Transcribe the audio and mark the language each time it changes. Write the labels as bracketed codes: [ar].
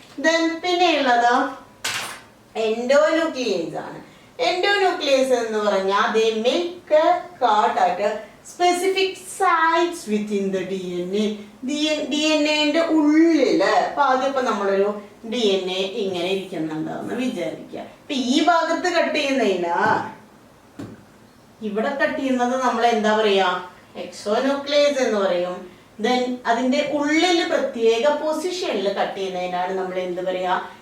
[ml] Then പിന്നെയുള്ളത് endonuclease ആണ്. [en] endonuclease [ml] എന്ന് പറഞ്ഞാൽ [en] they make a cut at specific sites within the DNA. [ml] DNA ഉള്ളില് അപ്പൊ അതിപ്പോ നമ്മളൊരു DNA ഇങ്ങനെ ഇരിക്കുന്നുണ്ടെന്ന് വിചാരിക്കുക. ഇപ്പൊ ഈ ഭാഗത്ത് കട്ട് ചെയ്യുന്നതിനാ ഇവിടെ കട്ട് ചെയ്യുന്നത് നമ്മൾ എന്താ പറയാ? എക്സോന്യൂക്ലിയേസ് എന്ന് പറയും. ദെൻ അതിന്റെ ഉള്ളിൽ പ്രത്യേക പൊസിഷനിൽ കട്ട് ചെയ്യുന്നതിനാണ് നമ്മൾ എന്ത് പറയാ?